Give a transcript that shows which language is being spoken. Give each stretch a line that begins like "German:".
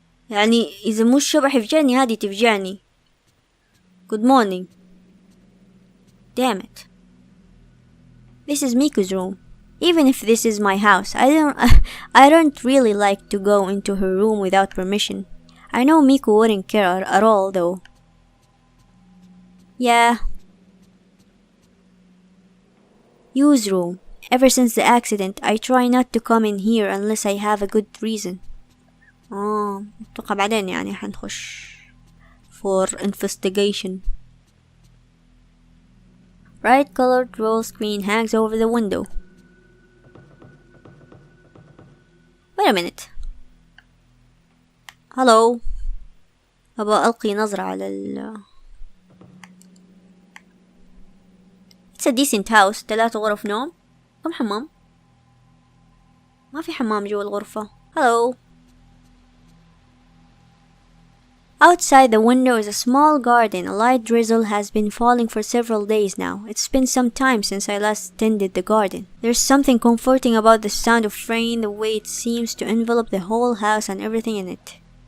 Arabic: يعني إذا مش شبح يفجعني هذه تفجعني.
English: Good morning. Damn it. This is Miko's room. Even if this is my house, I don't really like to go into her room without permission. I know Miku wouldn't care at all though. Yeah. Use room. Ever since the accident, I try not to come in here unless I have a good reason.
Arabic: أتوقع بعدين يعني حنخش
English: for investigation. Bright colored roll screen hangs over the window. Wait a minute. Hello.
Arabic: أبغى ألقي نظرة على
English: It's a decent house.
Arabic: 3 غرف نوم. كم حمام؟ ما في حمام جوا الغرفة.
English: Hello. Outside the window is a small garden. A light drizzle has been falling for several days now. It's been some time since I last tended the garden. There's something comforting about the sound of rain, the way it seems to envelop the whole house and everything in it.